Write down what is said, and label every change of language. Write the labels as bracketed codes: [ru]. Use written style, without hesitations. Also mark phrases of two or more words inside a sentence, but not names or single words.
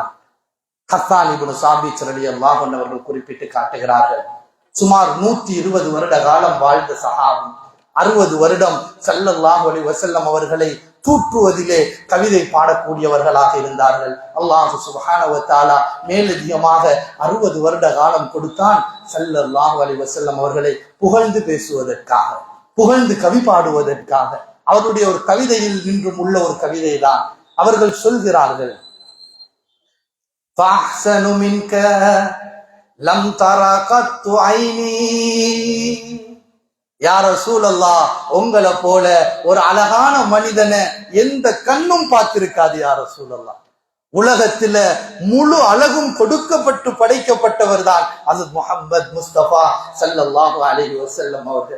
[ta] ஹஸ்ஸான் இப்னு சாபித் [ar] رضي الله عنه [ta] அவர்கள் குறிப்பிட்டு காட்டுகிறார்கள், சுமார் 120 வருட காலம் வாழ்ந்த சஹாபி, 60 வருடம் [ar] صلى الله عليه وسلم [ta] அவர்களை தூற்றுவதிலே கவிதை பாடக்கூடியவர்களாக இருந்தார்கள். [ar] الله سبحانه وتعالى [ta] மேலதிகமாக 60 வருட காலம் கொடுத்தான் [ar] صلى الله عليه وسلم [ta] அவர்களை புகழ்ந்து பேசுவதற்காக, புகழ்ந்து கவி பாடுவதற்காக. அவருடைய ஒரு கவிதையில் நின்றும் உள்ள ஒரு கவிதை தான். அவர்கள் சொல்கிறார்கள், [ar] فأحسن منك لم ترى قط عيني. يا رسول الله, [ta] உங்களை போல ஒரு அழகான மனிதனை எந்த கண்ணும் பார்த்திருக்காது [ar] يا رسول الله. [ta] உலகத்துல முழு அழகும் கொடுக்கப்பட்டு படைக்கப்பட்டவர் தான் ஹஜ்ரத் முஹம்மது முஸ்தபா [ar] صلى الله عليه وسلم [ta] அவர்கள்.